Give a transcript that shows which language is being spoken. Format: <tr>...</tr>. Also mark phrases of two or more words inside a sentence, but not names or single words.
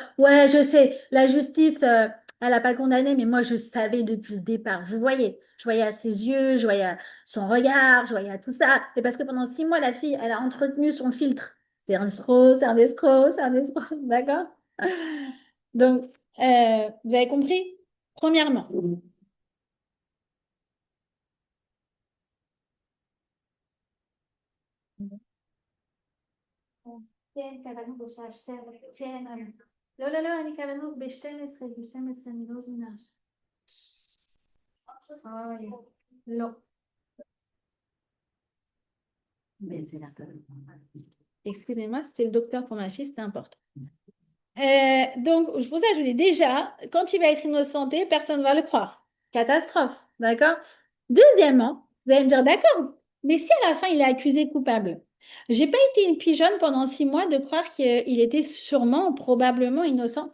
<fr>Ouais, je sais, la justice, elle n'a pas condamné, mais moi, je savais depuis le départ. Je voyais à ses yeux, je voyais à son regard, je voyais à tout ça. Et parce que pendant 6 mois, la fille, elle a entretenu son filtre. C'est un escroc, c'est un escroc, c'est un escroc. D'accord? Donc, vous avez compris? Premièrement.</fr> <he>כן, קראנו בשעה 12, כן, לא, לא, לא, אני קראנו ב-12, ב-12, אני לא זמינה. אוי, לא.</he> <fr>Mais c'est la excusez-moi, c'était le docteur pour ma fille, c'était important. Donc, pour ça, je vous dis déjà, quand il va être innocenté, personne ne va le croire. Catastrophe, d'accord? Deuxièmement, vous allez me dire, d'accord, mais si à la fin il est accusé coupable, j'ai pas été une pigeonne pendant 6 mois de croire qu'il était sûrement, probablement innocent.</fr>